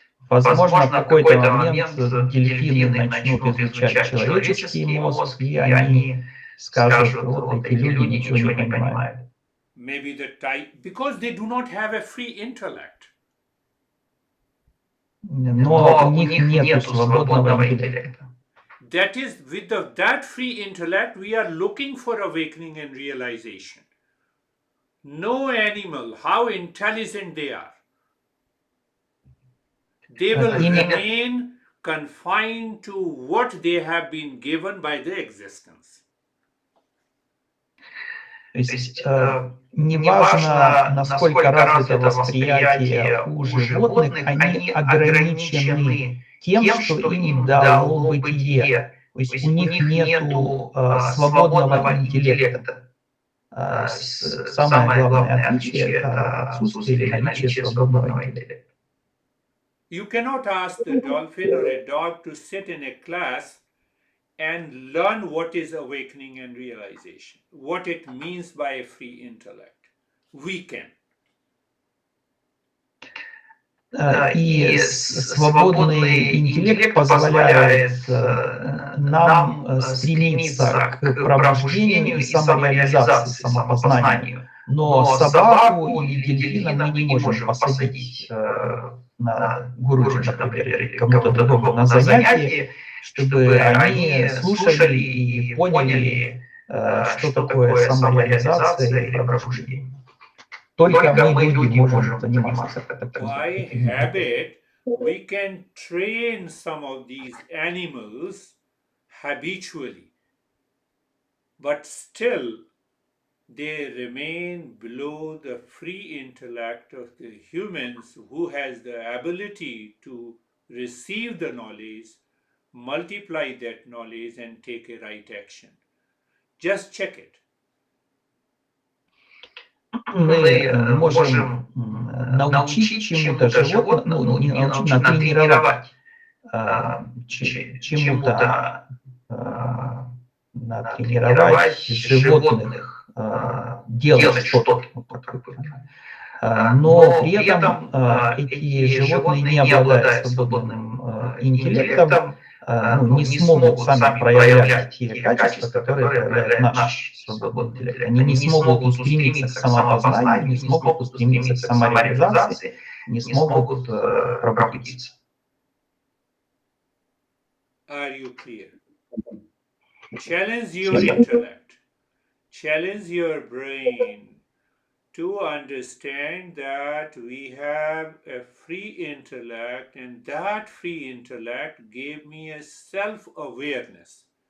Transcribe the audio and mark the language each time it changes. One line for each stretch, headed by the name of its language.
Russian: Возможно, в какой-то момент дельфины начнут изучать человеческий мозг, и они скажут, вот эти люди ничего не понимают.
English: Maybe the type, because they do not have a free intellect.
Russian: Но у них нет свободного интеллекта.
English: That is, with that free intellect, we are looking for awakening and realization. No animal, how intelligent they are, they will remain confined to what they have been given by their existence.
Russian: То есть неважно, насколько развито восприятие у животных, они ограничены тем, что им дало бытие. То есть у них нет свободного интеллекта. Самое главное отличие – это отсутствие или наличие свободного интеллекта.
English: You cannot ask the dolphin or a dog to sit in a class and learn what is awakening and realization, what it means by a free intellect. We can.
Russian: И свободный интеллект позволяет нам стремиться к пробуждению и самореализации, самопознанию. Но собаку или дельфина мы не можем посадить на Гуруджи, например, или кому-то другому на занятии, чтобы они слушали и поняли, что такое самореализация и пробуждение. Только мы, люди, можем заниматься
English: By
Russian: такими.
English: habit, we can train some of these animals habitually, but still they remain below the free intellect of the humans who has the ability to receive the knowledge, multiply that knowledge and take a right action. Just check it.
Russian: Мы можем научить чему-то животное, ну, не научить, натренировать чему-то, натренировать животных делать что-то. Но при этом эти животные, не обладая свободным интеллектом, не смогут сами проявлять те качества, которые проявляет наш свободный интеллект. Они не смогут устремиться к самопознанию, не смогут устремиться к самореализации, не смогут пробудиться.
English: Are you clear? Challenge your intellect, challenge your brain to understand that we have a free intellect, and that free intellect gave me a self-awareness.